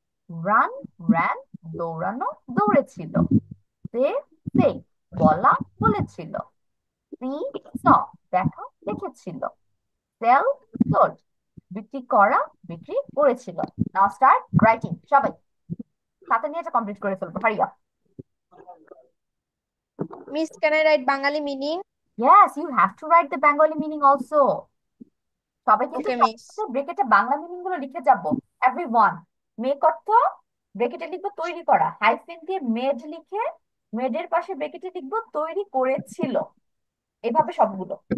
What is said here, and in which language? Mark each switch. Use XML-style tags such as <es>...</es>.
<bn>Run, ran, দৌড়ানো, দৌড়েছিল। সে সেই, বলা, বলেছিল। সি স, দেখা, দেখেছিল। সেল সোল্ড, বিক্রি করা, বিক্রি করেছিল।</bn> <en>Now start writing.</en> <bn>সবাই খাতা নিয়ে এটা কমপ্লিট করে ফেলবো,</bn> <en>Hurry up. Miss, can I write Bengali meaning? Yes, you have to write the Bengali meaning also.</en> <bn>সবাই কিন্তু</bn> <en>okay</en> <bn>সবার</bn> <en>Miss.</en> <bn>সাথে ব্রেকেটে বাংলা মিনিং গুলো লিখে যাবো। এভরিওয়ান, মেক অর্থ ব্রেকেটে লিখবো তৈরি করা, হাইফেন দিয়ে মেড লিখে মেডের পাশে ব্রেকেটে লিখবো তৈরি করেছিল। এভাবে সবগুলো।</bn>